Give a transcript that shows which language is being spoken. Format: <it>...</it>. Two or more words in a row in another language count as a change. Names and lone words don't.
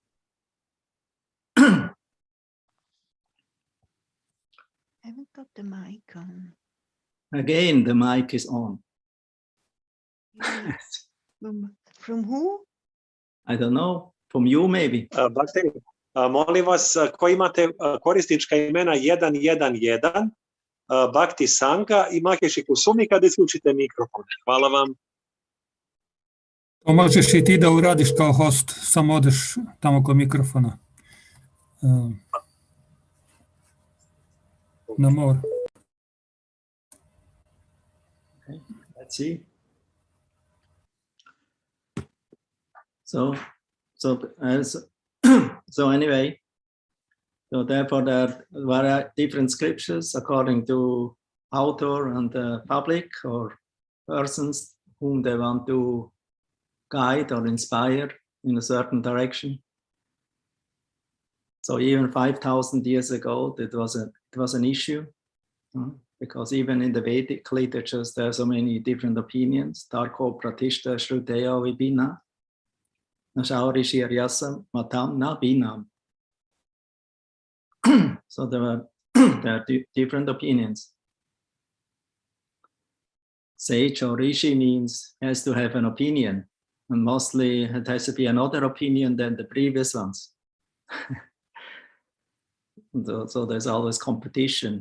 <en>I haven't got the mic on. Again, the mic is on. From who? I don't know. From you maybe.</en> <sr>Bhakti, molim vas, ko imate korisnička imena 111, Bhakti Sanga i Makeši Kusumi, kada isključite mikrofon. Hvala vam. To možeš i ti da uradiš kao host, samo odeš tamo kod mikrofona. Na more.</sr> <en>Okay, let's see. So anyway, so therefore there are different scriptures according to author and the public or persons whom they want to guide or inspire in a certain direction. So even 5,000 years ago, it was an issue. because even in the Vedic literatures, there are so many different opinions.</en> <sa>Tarko pratishta shruteya vibhina, nashaurishi aryasam matam na binam.</sa> <en>So there are different opinions. Sage or rishi means has to have an opinion, and mostly it has to be another opinion than the previous ones. So there's always competition.</en>